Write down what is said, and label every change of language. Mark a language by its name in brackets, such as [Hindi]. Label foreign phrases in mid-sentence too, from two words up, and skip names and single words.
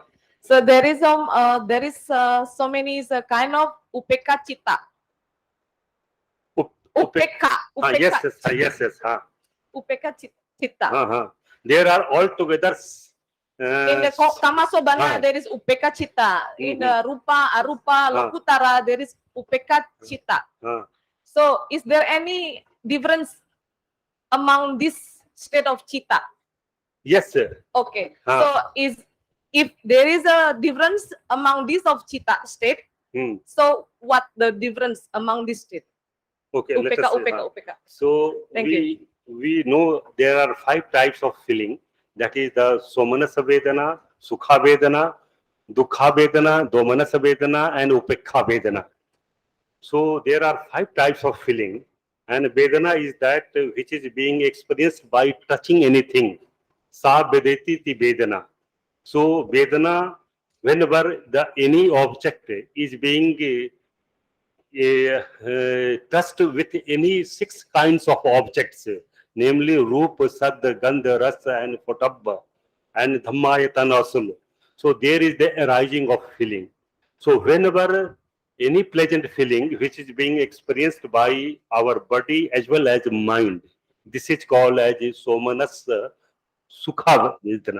[English] So there is so many kind of upekha chitta. Upekha. हाँ, yes, yes. हाँ. Upekha chitta. [Hindi] हाँ, हाँ. [English] There are altogether. In the Kamasobana, [Hindi] हाँ. [English] there is upekha chitta. In the Rupa, Arupa, Lokutara, there is upekha chitta. [Hindi] हाँ. [English] So is there any difference among this state of chitta? Yes, sir. Okay. [Hindi] हाँ. [English] So if there is a difference among this of chitta state, so what the difference among this state? Okay, let Upekha, us see. upekha, [Hindi] हाँ. [English] upekha. So Thank we know there are 5 types of feeling. That is the somanasa vedana, sukha vedana, dukha vedana, domanasa vedana, and upekha vedana. So there are 5 types of feeling, and vedana is that which is being experienced by touching anything. [Pali] Sa vedeti ti vedana. [English] So vedana, whenever any object is being touched with any 6 kinds of objects, namely Roop, Sad, Gandha, Rasa, and Potabba, and Dhammayatana Asul. So there is the arising of feeling. So whenever any pleasant feeling which is being experienced by our body as well as mind, this is called as Somanasa Sukha Vedana.